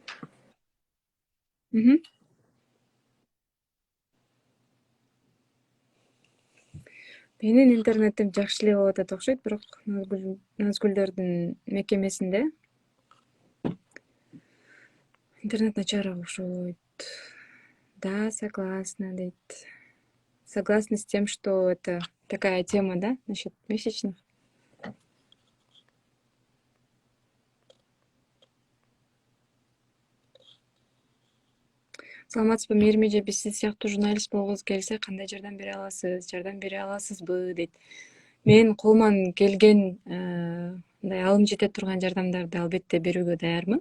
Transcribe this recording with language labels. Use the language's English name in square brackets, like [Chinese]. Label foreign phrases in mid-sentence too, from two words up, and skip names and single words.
[Kyrgyz] Менин интернетим жакшы эле болуп атат окшойт, бирок Назгүлдөрдүн мекемесинде интернет начарыраак окшойт. [Russian] Да, согласна, дейт. Согласна с тем, что это такая тема, да, насчет месячных. [Kyrgyz] Саламатсызбы, Мээрим эже, биз сиз сыяктуу журналист болгубуз келсе кандай жардам бере аласыз, жардам бере аласызбы дейт. Мен колуман келген мындай алым жете турган жардамдарды албетте берүүгө даярмын.